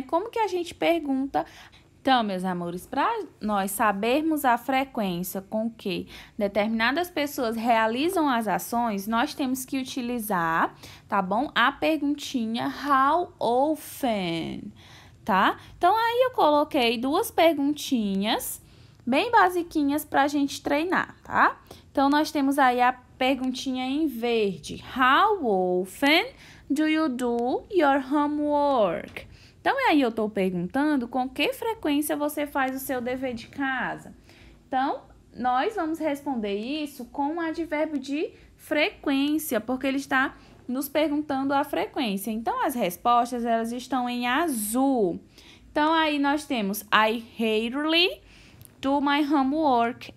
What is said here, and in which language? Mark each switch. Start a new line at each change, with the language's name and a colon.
Portuguese: Como que a gente pergunta? Então, meus amores, para nós sabermos a frequência com que determinadas pessoas realizam as ações, nós temos que utilizar, tá bom? A perguntinha
English: how often,
Portuguese: tá? Então, aí eu coloquei duas perguntinhas bem basiquinhas para a gente treinar, tá? Então, nós temos aí a perguntinha em verde.
English: How often do you do your homework?
Portuguese: Então, aí eu estou perguntando com que frequência você faz o seu dever de casa. Então, nós vamos responder isso com um advérbio de frequência, porque ele está nos perguntando a frequência. Então, as respostas, elas estão em azul. Então, aí nós temos
English: I rarely do my homework.